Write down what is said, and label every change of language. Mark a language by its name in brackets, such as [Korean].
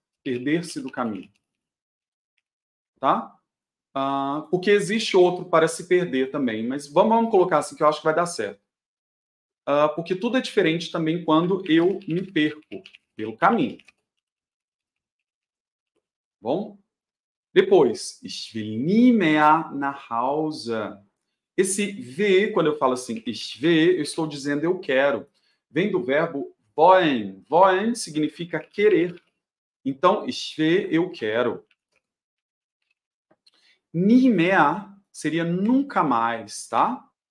[Portuguese] Perder-se do caminho. Tá? Porque existe outro para se perder também, mas vamos colocar assim que eu acho que vai dar certo. Porque tudo é diferente também quando eu me perco pelo caminho. Bom? [German] Depois, ich will nie mehr nach Hause. [Portuguese] Esse V, quando eu falo assim, ich will, eu estou dizendo eu quero. Vem do verbo wollen. Wollen significa querer. Então, ich will, eu quero. Nie mehr seria nunca mais, tá?